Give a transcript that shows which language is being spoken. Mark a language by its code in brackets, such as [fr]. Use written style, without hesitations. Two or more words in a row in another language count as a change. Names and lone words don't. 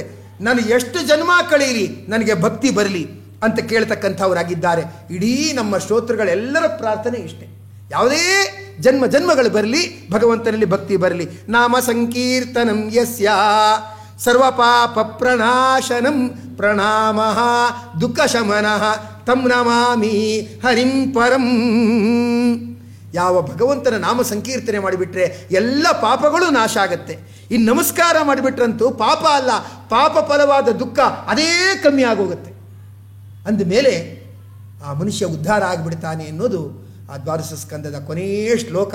[kn] ನಾನು ಎಷ್ಟು ಜನ್ಮ ಕಳೀಲಿ, ನನಗೆ ಭಕ್ತಿ ಬರಲಿ ಅಂತ ಕೇಳ್ತಕ್ಕಂಥವರಾಗಿದ್ದಾರೆ. ಇಡೀ ನಮ್ಮ ಶ್ರೋತೃಗಳೆಲ್ಲರ ಪ್ರಾರ್ಥನೆ ಇಷ್ಟೇ, ಯಾವುದೇ ಜನ್ಮಗಳು ಬರಲಿ, ಭಗವಂತನಲ್ಲಿ ಭಕ್ತಿ ಬರಲಿ. [sa] ನಾಮ ಸಂಕೀರ್ತನಂ ಯಸ್ಯ ಸರ್ವಪಾಪ ಪ್ರಣಾಶನಂ ಪ್ರಣಾಮಃ ದುಃಖ ಶಮನಃ ತಂ ನಮಾಮಿ ಹರಿಂ ಪರಂ. [kn] ಯಾವ ಭಗವಂತನ ನಾಮ ಸಂಕೀರ್ತನೆ ಮಾಡಿಬಿಟ್ರೆ ಎಲ್ಲ ಪಾಪಗಳು ನಾಶ ಆಗತ್ತೆ. ಇನ್ನು ನಮಸ್ಕಾರ ಮಾಡಿಬಿಟ್ರಂತೂ ಪಾಪ ಅಲ್ಲ, ಪಾಪ ಫಲವಾದ ದುಃಖ ಅದೇ ಕಮ್ಮಿ ಆಗೋಗುತ್ತೆ. ಅಂದಮೇಲೆ ಆ ಮನುಷ್ಯ ಉದ್ಧಾರ ಆಗಿಬಿಡ್ತಾನೆ ಅನ್ನೋದು ಆ ದ್ವಾದಶ ಸ್ಕಂದದ ಕೊನೆಯ ಶ್ಲೋಕ.